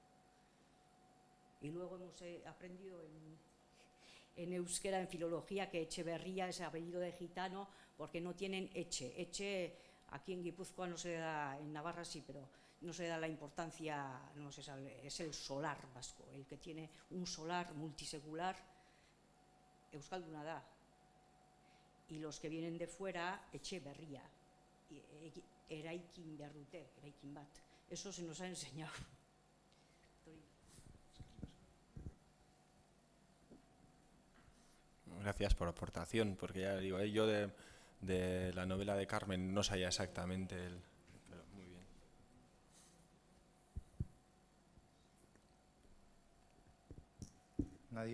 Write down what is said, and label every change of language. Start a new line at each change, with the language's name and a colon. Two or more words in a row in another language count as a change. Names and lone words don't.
Spanish: Y luego hemos aprendido en euskera, en filología, que Echeverría es apellido de gitano porque no tienen eche. Eche aquí en Guipúzcoa no se da, en Navarra sí, pero no se da la importancia, no se sabe, es el solar vasco, el que tiene un solar multisecular,
Basque: euskalduna da.
Spanish: Y los que vienen de fuera, Echeverría,
Basque: eraikin behar dute, eraikin bat.
Spanish: Eso se nos ha enseñado. Gracias por la aportación, porque ya digo, yo de la novela de Carmen no sabía exactamente pero muy bien. Nadie.